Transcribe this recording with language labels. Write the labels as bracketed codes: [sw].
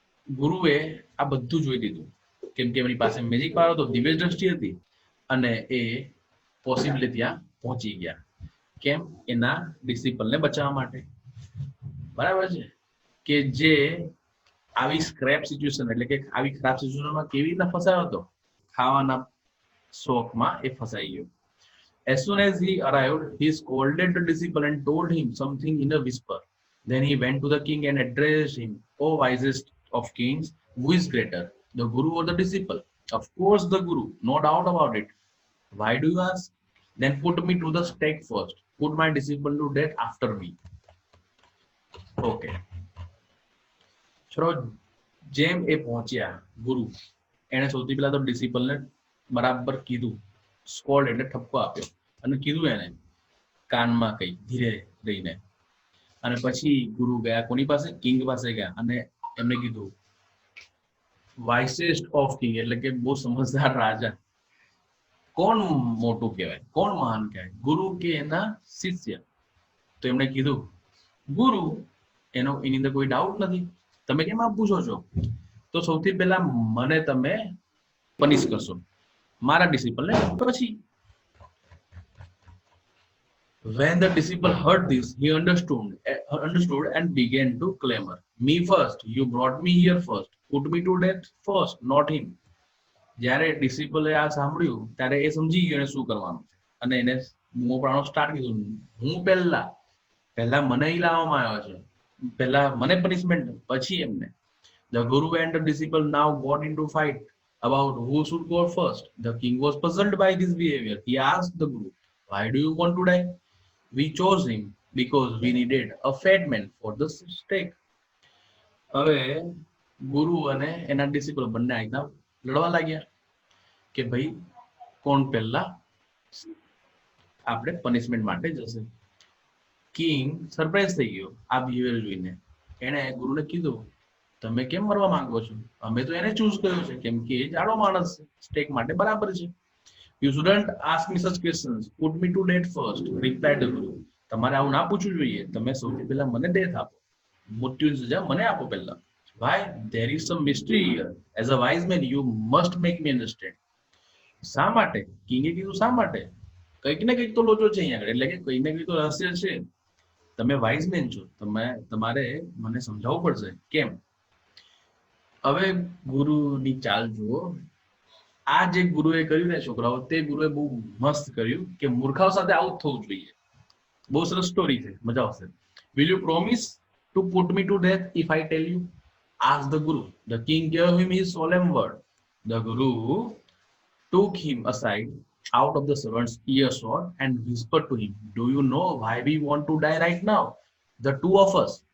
[gu] ગુરુએ આ બધું જોઈ લીધું, કેમ કે એમની પાસે મેજિક પાવર હતો, દિવ્ય દ્રષ્ટિ હતી, અને એ પોસિબલી ત્યાં પહોંચી ગયા. કેમ? એના ડિસિપલને બચાવવા માટે. બરાબર છે? કે જે આવી સ્ક્રેપ સિચ્યુએશન, એટલે કે આવી ખરાબ સિચ્યુએશનમાં કેવી રીતના ફસાયો હતો? ખાવાના શોખમાં એ ફસાઈ ગયો. [en] As soon as he arrived, he scolded the disciple and told him something in a whisper. Then he went to the king and addressed him, O wisest of kings, who is greater, the guru or the disciple? Of course the guru, no doubt about it. Why do you ask? Then put me to the stake first. Put my disciple to death after me. Okay. [gu] ચલો, જેમ એ પહોંચ્યા ગુરુ, એને સૌથી પહેલા તો ડિસિપલને બરાબર કીધું, સ્કોલ્ડ એટલે ઠપકો આપ્યો, અને કીધું એને કાનમાં કઈ ધીરે રહીને. અને પછી ગુરુ ગયા કોની પાસે? કિંગ પાસે ગયા અને એમને કીધું, [en] wisest of king [gu] એટલે કે બહુ સમજદાર રાજા. કોણ મોટું કહેવાય? કોણ મહાન કહેવાય? ગુરુ કે એના શિષ્ય? તો એમણે કીધું, ગુરુ, એની અંદર કોઈ ડાઉટ નથી. તમે કેમ આમ પૂછો છો? તો સૌથી પહેલા મને તમે પનિશ કરશો, મારા ડિસિપલને પછી. [en] When the disciple heard this, he understood and began to clamor, me first, you brought me here first, put me to death first, not him. [gu] જ્યારે ડિસિપલે આ સાંભળ્યું ત્યારે એ સમજી ગયો એને શું કરવાનું છે, અને એને બૂમો પાડવાનો સ્ટાર્ટ કીધું, હું પહેલા મને અહીં લાવવામાં આવ્યો છે, પહેલા મને પનિશમેન્ટ, પછી એમને. [en] The guru and the disciple now got into fight about who should go first. The king was puzzled by this behavior. He asked the guru, why do you want to die? We chose him because we needed a fat man for the stake. [gu] હવે ગુરુ અને એના ડિસિપલ બંને એકદમ લડવા લાગ્યા કે ભાઈ કોણ પહેલા આપણે પનિશમેન્ટ માટે જશે. કિંગ સરપ્રાઈઝ થઈ ગયો આ બિહેવિયર જોઈને. એણે ગુરુને કીધું, તમે કેમ મરવા માંગો છો? અમે તો એને ચૂઝ કર્યો છે કેમ કે એ જાડો માણસ સ્ટેક માટે બરાબર છે. [en] You shouldn't ask me such questions. Put me to death first, replied the guru. [gu] તમારે આવું ના પૂછવું જોઈએ. તમે સૌથી પહેલા મને ડેથ આપો, મૃત્યુની સજા મને આપો પહેલા. [en] Why? There is some mystery here. As a wise man, you must make me understand. [gu] શા માટે? કિંગે કીધું શા માટે? કંઈક ને કંઈક તો લોચો છે અહીંયા, એટલે કે કંઈક ને કંઈક તો રહસ્ય છે. તમે વાઇઝ મેન છો, તમારે મને સમજાવવું પડશે કેમ. હવે ગુરુની ચાલ જુઓ. આ જે ગુરુએ કર્યું ને છોકરાઓ, તે ગુરુએ બહુ મસ્ત કર્યું કે મૂર્ખાઓ સાથે આવું થવું જોઈએ. બહુ સરસ સ્ટોરી છે, મજા આવશે. [en] Will you promise to put me to death if I tell you? Asked the guru. The king gave him his solemn word. The guru took him aside out of the servant's earshot and whispered to him, do you know why we want to die right now? The two of us.